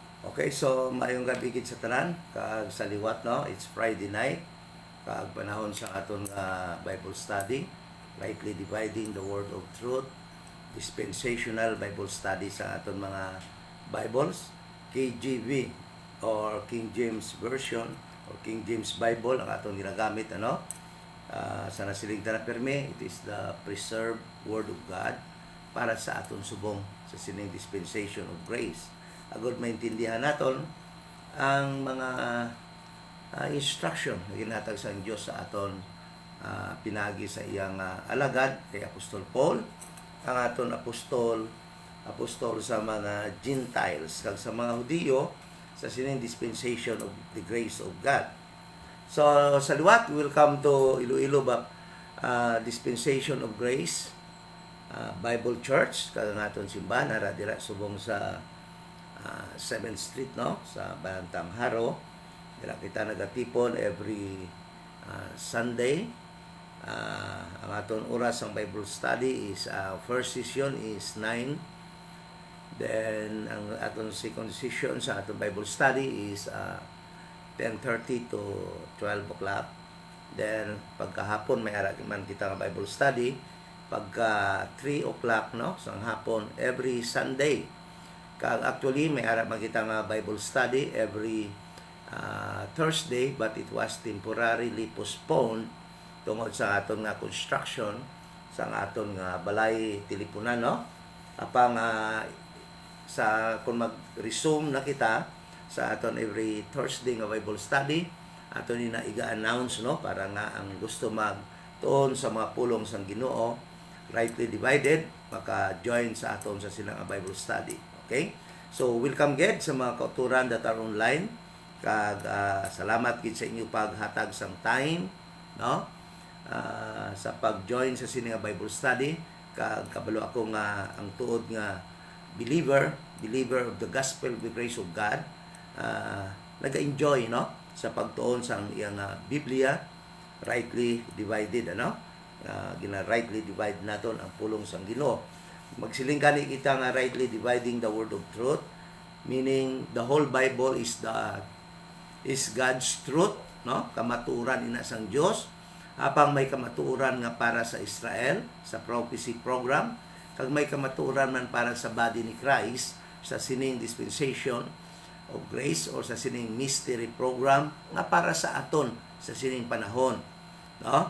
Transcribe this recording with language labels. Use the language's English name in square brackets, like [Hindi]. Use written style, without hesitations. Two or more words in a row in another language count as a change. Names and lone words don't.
[Hiligaynon] Okay, so maayong gabi gid sa tanan, kag sa liwat no, [English] it's Friday night, [Hiligaynon] kag panahon sa aton [English] Bible study, rightly dividing the word of truth, dispensational Bible study [Hiligaynon] sa aton mga Bibles, [English] KJV or King James Version or King James Bible [Hiligaynon] ang aton ginagamit ano. Sa nasiling na perme, [English] it is the preserved word of God [Hiligaynon] para sa aton subong sa sining [English] dispensation of grace. [Hiligaynon] Agad maintindihan naton ang mga instruction na ginatag sa Diyos sa aton pinagi sa iyang alagad kay Apostol Paul, ang aton apostol sa mga Gentiles kag sa mga Hudiyo sa sining [English] dispensation of the grace of God. [Hiligaynon] So sa liwat, [English] welcome to [Hiligaynon] Iloilo Dispensation of Grace Bible Church, kada naton simbahan nara dira subong sa 7th Street no, sa Bantang Haro. Dira kita nagatipon [English] every Sunday. [Hiligaynon] Ang aton oras ng [English] Bible study is first session is 9. [Hiligaynon] Then ang aton [English] second session [Hiligaynon] sa aton [English] Bible study is 10:30 to 12 o'clock. [Hiligaynon] Then pagkahapon may ara man kita nga [English] Bible study [Hiligaynon] pagka 3 o'clock no, sa hapon [English] every Sunday. [Hiligaynon] Kag actually may ara man kita nga [English] Bible study every Thursday, but it was temporarily postponed [Hiligaynon] tungod sa aton nga construction sa aton nga balay teleponan no. Apang sa kung mag-resume na kita sa aton [English] every Thursday [Hiligaynon] nga [English] Bible study, [Hiligaynon] aton ni na iga-announce no, para nga ang gusto magtuon sa mga pulong sang Ginoo [English] rightly divided [Hiligaynon] maka-join sa aton sa silang [English] Bible study. [Hiligaynon] Okay? So welcome gid sa mga kauturan [English] that are online, [Hiligaynon] kag salamat gid sa inyo paghatag sang time no, sa pag-join sa sining Bible study. Kag kabalo ako nga ang tuod nga [English] believer of the gospel of the grace of God, [Hiligaynon] naga-enjoy no sa pagtuon sang iyang Biblia [English] rightly divided [Hiligaynon] ano. Gina [English] rightly divide [Hiligaynon] naton ang pulong sang Ginoo. Magsiling kani kita nga [English] rightly dividing the word of truth, meaning the whole Bible is God's truth no, [Hiligaynon] kamatuoran ina sang Dios. Apang may kamatuoran nga para sa Israel sa [English] prophecy program, [Hiligaynon] kag may kamatuoran man para sa body ni Christ sa sining [English] dispensation of grace [Hiligaynon] or sa sining [English] mystery program [Hiligaynon] nga para sa aton sa sining panahon no.